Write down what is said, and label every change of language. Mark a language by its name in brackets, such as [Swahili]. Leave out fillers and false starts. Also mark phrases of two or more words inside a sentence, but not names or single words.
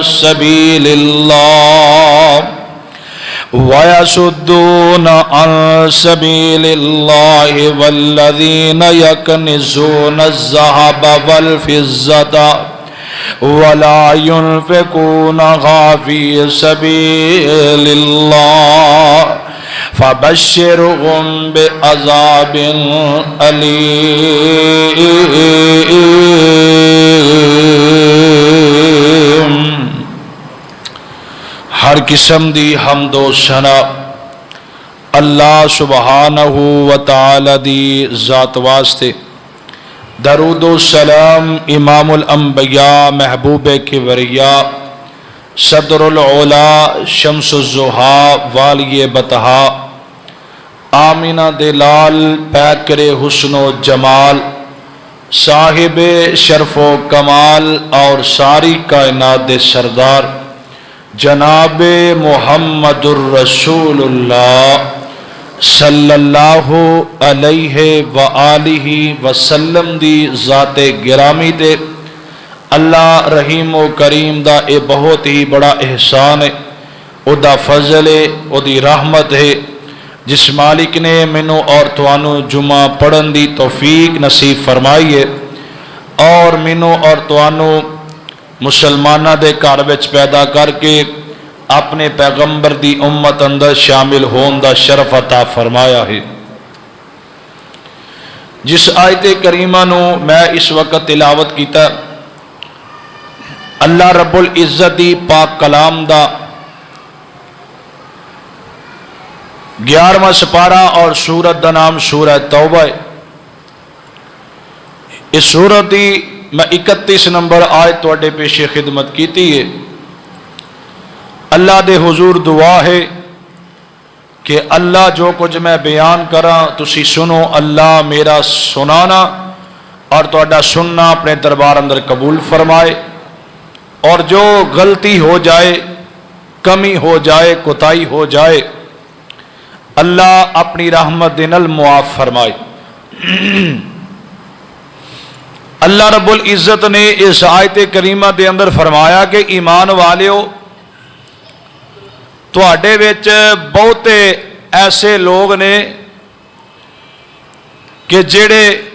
[Arabic] سبيل الله ويصدون عن سبيل الله والذين يكنزون الذهب والفضة ولا ينفقونها في سبيل الله فبشرهم بعذاب أليم. [Punjabi] ہر قسم دی حمد و ثنا اللہ [Arabic] سبحانه وتعالى [Punjabi] دی ذات واسطے. درود و سلام امام الانبیاء محبوبِ کبریا صدر العلیٰ شمس الضحیٰ والیِ بطحا آمنہ دلال پیکرِ حسن و جمال صاحبِ شرف و کمال اور ساری کائنات دے سردار جنابِ محمدُ رسول اللہ [Arabic] صلى الله عليه وآله وسلم [Punjabi] دی ذاتِ گرامی دے اللہ رحیم و کریم دا یہ بہت ہی بڑا احسان ہے، اوہدا فضل ہے، اوہدی رحمت ہے جس مالک نے مینوں اور تہانوں جمعہ پڑھن دی توفیق نصیب فرمائی ہے اور مینوں اور تہانوں مسلماناں دے گھر وچ پیدا کر کے اپنے پیغمبر دی امت اندر شامل ہونے دا شرف عطا فرمایا ہے. جس آیت کریمہ نوں میں اس وقت تلاوت کیتا اللہ [Arabic] رب العزة [Punjabi] دی پاک کلام دا 11واں سپارہ اور سورت دا نام سورہ توبہ ہے. اس سورت دی میں 31 نمبر آیت تہاڈے پیشِ خدمت کی ہے. اللہ دے حضور دعا ہے کہ اللہ جو کچھ میں بیان کراں تسی سنو، اللہ میرا سنانا اور تہاڈا سننا اپنے دربار اندر قبول فرمائے اور جو غلطی ہو جائے، کمی ہو جائے، کوتاہی ہو جائے اللہ اپنی رحمت دے نال معاف فرمائے. अल्लाह [Arabic] رب العزة [Punjabi] نے اس آیت کریمہ دے اندر فرمایا کہ ایمان والیو تہاڈے وچ بہتے ایسے لوگ نے کہ جیہڑے